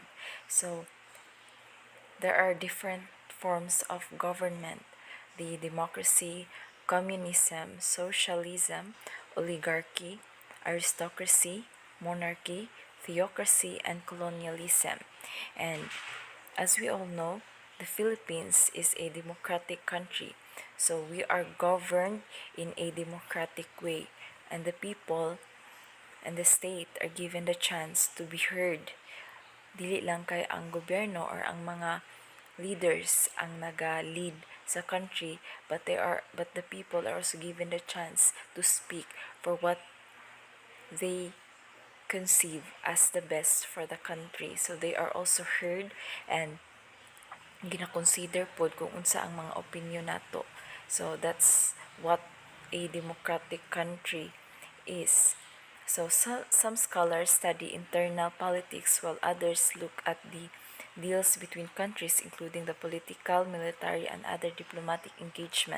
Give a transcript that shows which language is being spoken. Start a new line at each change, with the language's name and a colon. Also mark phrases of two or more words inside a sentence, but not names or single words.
English: So there are different forms of government: the democracy, communism, socialism, oligarchy, aristocracy, monarchy, theocracy, and colonialism. And as we all know, the Philippines is a democratic country. So we are governed in a democratic way, and the people and the state are given the chance to be heard.
Cebuano: Dili lang kay ang gobyerno or ang mga leaders ang naga-lead sa country,
English: but the people are also given the chance to speak for what they conceive as the best for the country. So they are also heard and
Cebuano: gina-consider pod kung unsa ang mga opinion nato.
English: So that's what a democratic country is. So some scholars study internal politics while others look at the deals between countries, including the political, military, and other diplomatic engagement.